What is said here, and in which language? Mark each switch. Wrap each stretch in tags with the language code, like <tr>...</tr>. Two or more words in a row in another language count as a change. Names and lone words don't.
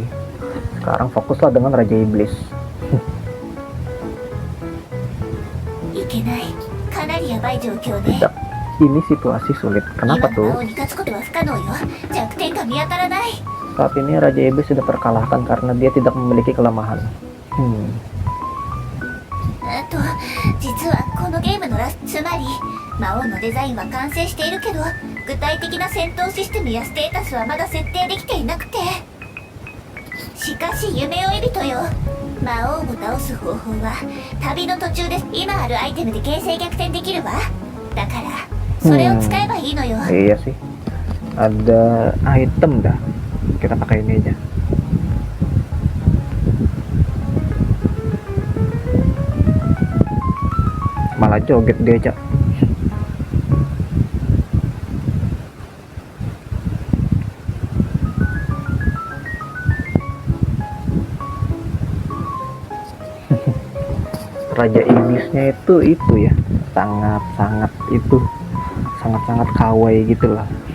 <id>Sekarang fokuslah dengan Raja Iblis. Tidak, ini situasi sulit. Kenapa tuh? Saat ini Raja Iblis sudah terkalahkan karena dia tidak memiliki kelemahan.</id> <ja>実はこのゲームのつまり魔王のデザインは完成しているけど具体的な戦闘システムやステータスはまだ設定できていなくてしかし夢追い人よ魔王を倒す方法は旅の途中で今あるアイテムで形勢逆転できるわだからそれを使えばいいのよ。</ja> <id>Iya sih, ada item dah, kita pakai ini aja. Malah joget dia, Cak. Raja iblisnya itu ya, sangat-sangat itu, sangat-sangat kawaii gitu lah.</id>